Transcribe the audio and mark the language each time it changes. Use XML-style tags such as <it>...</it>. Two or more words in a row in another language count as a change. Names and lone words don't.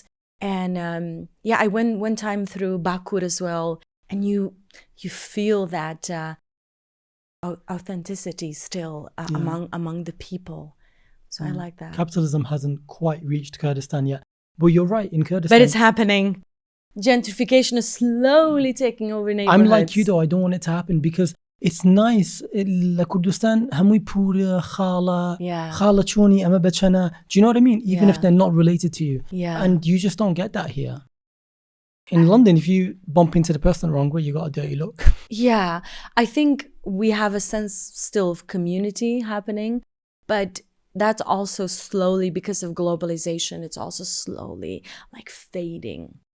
<en>And I went one time through Bakur as well, and you feel that authenticity still among the people. So I like that. Capitalism hasn't quite reached Kurdistan yet. But you're right, in Kurdistan. But it's happening. Gentrification is slowly taking over neighborhoods. I'm like you though, I don't want it to happen because it's nice. Kurdistan,</en> <ckb>هموی پوره خاله چونی اما بچنه.</ckb> <en>Do you know what I mean? Even if they're not related to you. Yeah. And you just don't get that here. In London, if you bump into the person the wrong way, you got a dirty look. Yeah. I think we have a sense still of community happening, but that's also slowly, because of globalization, it's also slowly like fading.</en>